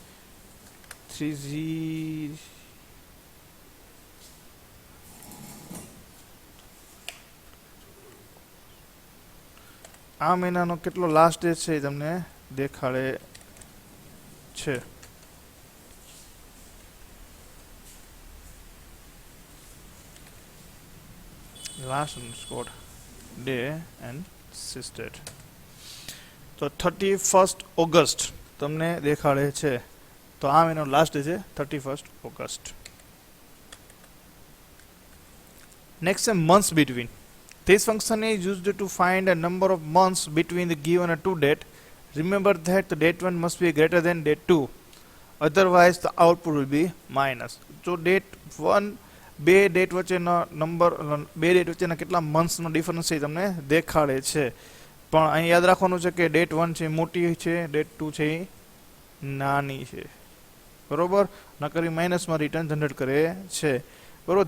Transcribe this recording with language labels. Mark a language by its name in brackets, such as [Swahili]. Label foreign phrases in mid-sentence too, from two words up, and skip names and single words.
[Gujarati] 3 આ મહિનાનો કેટલો [English] last day [Gujarati] છે એ તમને દેખાડે છે. [English] લાસ્ટ underscore day and sysdate. [Gujarati] તો 31 ઓગસ્ટ તમને દેખાડે છે, તો આ મહિનો [English] last day [Gujarati] છે 31 ઓગસ્ટ. નેક્સ્ટ છે [English] months between. This function is used to find a number of months between the given and two date. Remember that the date 1 must be greater than date 2, otherwise the output will be minus. [Gujarati] So date 1 બે ડેટ વચ્ચેના નંબર, બે ડેટ વચ્ચેના કેટલા મંથ્સનો ડિફરન્સ છે તમને દેખાડે છે. પણ અહીં યાદ રાખવાનું છે કે ડેટ 1 છે મોટી છે, ડેટ 2 છે એ નાની છે, બરોબર. નકરી માઇનસમાં રિટર્ન જનરેટ કરે છે, બરોબર.